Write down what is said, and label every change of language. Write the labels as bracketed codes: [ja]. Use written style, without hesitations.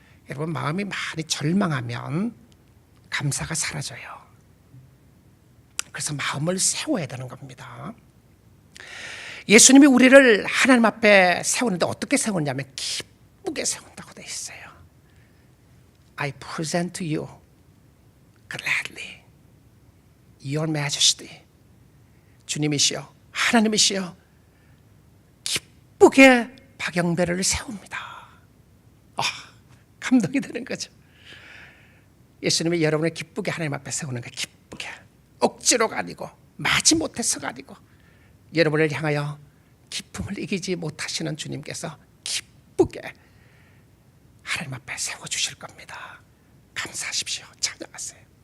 [ko] 여러분, 마음이 많이 절망하면 감사가 사라져요. 그래서 마음을 세워야 되는 겁니다. 예수님이 우리를 하나님 앞에 세우는데 어떻게 세우냐면 기쁘게 세운다고 되어 있어요. [en] I present to you gladly your majesty. [ko] 주님이시여, 하나님이시여, 기쁘게 박영배를 세웁니다. 감동이 되는 거죠. 예수님이 여러분을 기쁘게 하나님 앞에 세우는 거, 기쁘게, 억지로가 아니고 마지 못해서가 아니고 여러분을 향하여 기쁨을 이기지 못하시는 주님께서 기쁘게 하나님 앞에 세워주실 겁니다. 감사하십시오. 찬양하세요.